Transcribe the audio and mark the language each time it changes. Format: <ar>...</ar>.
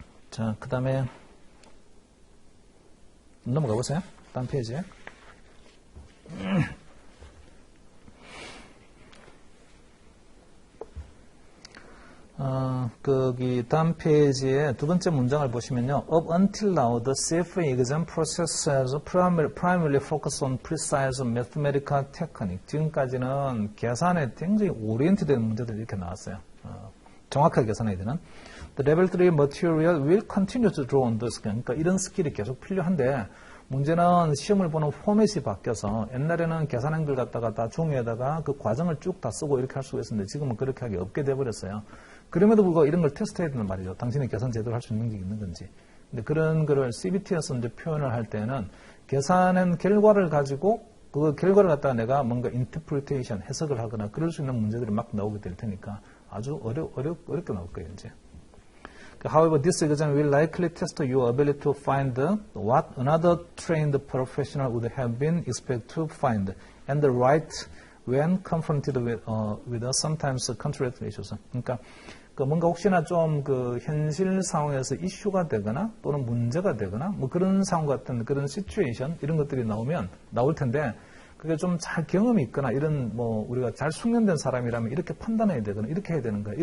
<ko>자, 그 다음에 넘어가 보세요. 다음 페이지에. 거기 다음 페이지에 두 번째 문장을 보시면요.</ko> <en>Up until now, the CFA exam process has primarily focused on precise mathematical technique.</en> <ko>지금까지는 계산에 굉장히 오리엔트된 문제들이 이렇게 나왔어요. 정확하게 계산해야 되는.</ko> <en>The level 3 material will continue to draw on this.</en> <ko>그러니까 이런 스킬이 계속 필요한데, 문제는 시험을 보는 포맷이 바뀌어서 옛날에는 계산행들 갖다가 다 종이에다가 그 과정을 쭉 다 쓰고 이렇게 할 수가 있었는데 지금은 그렇게 하기 없게 돼버렸어요. 그럼에도 불구하고 이런 걸 테스트해야 된단 말이죠. 당신이 계산 제대로 할 수 있는 게 있는 건지. 근데 그런 거를 CBT에서 이제 표현을 할 때는 계산한 결과를 가지고 그 결과를 갖다가 내가 뭔가 인터프리테이션, 해석을 하거나 그럴 수 있는 문제들이 막 나오게 될 테니까 아주 어렵게 나올 거예요, 이제.</ko> <en>However, this exam will likely test your ability to find what another trained professional would have been expected to find and right when confronted with sometimes contradictory issues.</en> <ko>그러니까 뭔가 혹시나 좀 그 현실 상황에서 이슈가 되거나 또는 문제가 되거나 뭐 그런 상황 같은 그런 시츄에이션 이런 것들이 나올 텐데 그게 좀 잘 경험이 있거나 이런 뭐 우리가 잘 숙련된 사람이라면 이렇게 판단해야 되거나 이렇게 해야 되는 거야.</ko>